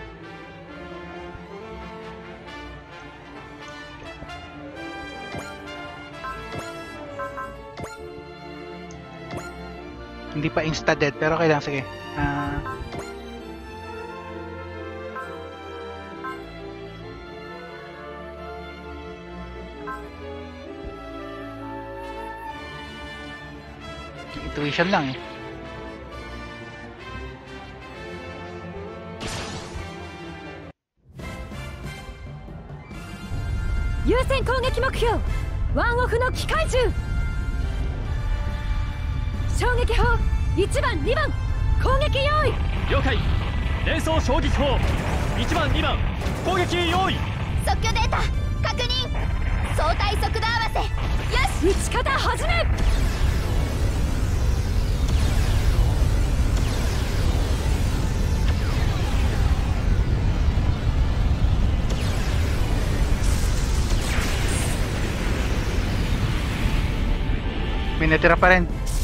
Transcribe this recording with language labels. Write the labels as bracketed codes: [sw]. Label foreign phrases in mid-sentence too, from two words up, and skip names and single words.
[tl] Hindi pa insta-dead, pero okay lang. Sige. Intuition lang eh. [ja] 優先攻撃目標ワンオフの機械銃衝撃砲1番2番攻撃用意了解連装衝撃砲1番2番攻撃用意即興データ確認相対速度合わせよし撃ち方始め [tl] May natira pa rin.